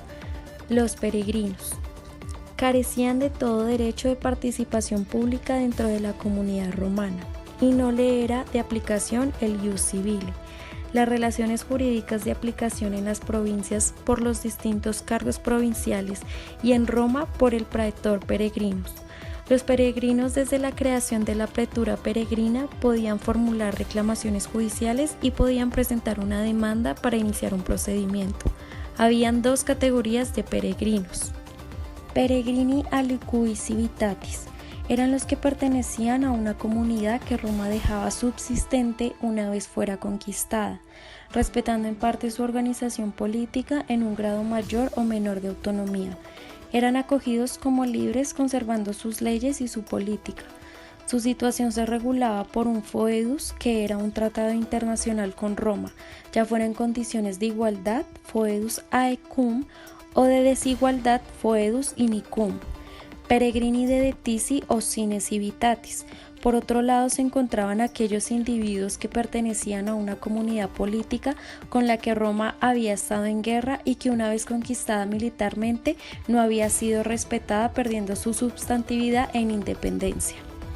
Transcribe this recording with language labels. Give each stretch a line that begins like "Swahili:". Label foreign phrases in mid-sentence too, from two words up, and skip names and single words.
Spanish: Los peregrinos carecían de todo derecho de participación pública dentro de la comunidad romana y no le era de aplicación el
Latin: ius civile,
Spanish: las relaciones jurídicas de aplicación en las provincias por los distintos cargos provinciales y en Roma por el
Latin: praetor peregrinus.
Spanish: Los peregrinos desde la creación de la pretura peregrina podían formular reclamaciones judiciales y podían presentar una demanda para iniciar un procedimiento. Habían dos categorías de peregrinos.
Latin: Peregrini aliqui civitatis
Spanish: eran los que pertenecían a una comunidad que Roma dejaba subsistente una vez fuera conquistada, respetando en parte su organización política en un grado mayor o menor de autonomía. Eran acogidos como libres conservando sus leyes y su política. Su situación se regulaba por un foedus, que era un tratado internacional con Roma, ya fuera en condiciones de igualdad,
Latin: foedus aequum,
Spanish: o de desigualdad,
Latin: foedus inicum. Peregrini dedetici o sine civitatis.
Spanish: Por otro lado se encontraban aquellos individuos que pertenecían a una comunidad política con la que Roma había estado en guerra y que una vez conquistada militarmente no había sido respetada, perdiendo su substantividad en independencia.